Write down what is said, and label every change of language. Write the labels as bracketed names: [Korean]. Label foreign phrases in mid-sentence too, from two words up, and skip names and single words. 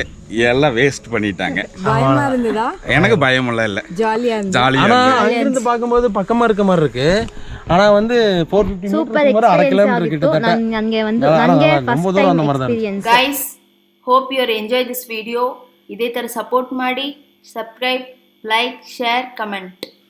[Tamil] எல்லாம் வேஸ்ட் பண்ணிட்டாங்க. பயமா இருந்ததா? எனக்கு பயமெல்லாம் இல்ல, ஜாலியா இருந்தது. ஜாலியா ஆனா இருந்தது. அங்கிருந்து பார்க்கும்போது பக்கமா இருக்க மாதிரி இருக்கு. ஆனா வந்து 450 [Kannada] ಸೂಪರ್ [Tamil] மீட்டர் அரை [Kannada] ಎಕ್ಸ್ಪೀರಿಯನ್ಸ್ [Tamil] கிலோமೀಟರ್ [Kannada] ಆಗಿತ್ತು. [Tamil] கிட்டத்தட்ட. [Kannada] ನನಗೆ [Tamil] ரொம்ப [Kannada] ಫಸ್ಟ್ [Tamil] தூரம் அந்த [Kannada] ಟೈಮ್ [Tamil] மாதிரி தான் [Kannada] ಎಕ್ಸ್ಪೀರಿಯನ್ಸ್. [English] Guys, hope you are enjoy this video. [Kannada] ಇದೇ ಥರ ಸಪೋರ್ಟ್ ಮಾಡಿ. [English] Subscribe, like, share, comment.